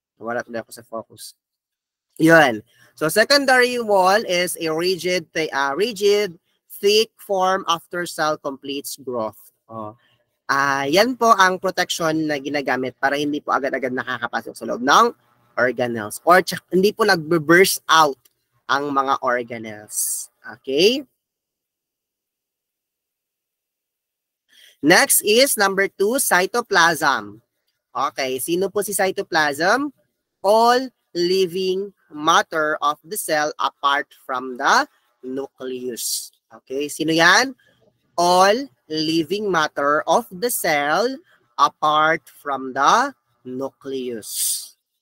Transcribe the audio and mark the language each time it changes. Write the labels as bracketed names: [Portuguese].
[Filipino] Wala tuloy ako sa focus. Yun. [English] So secondary wall is a rigid, thick form after cell completes growth. [Filipino] Yan po ang protection na ginagamit para hindi po agad-agad nakakapasok sa loob ng organelles or hindi po nagbe-burst out ang mga organelles. Okay? [English] Next is number 2, cytoplasm. Okay, [Filipino] sino po si [English] cytoplasm? All living matter of the cell apart from the nucleus. Okay, [Filipino] sino yan? [English] All living matter of the cell apart from the nucleus.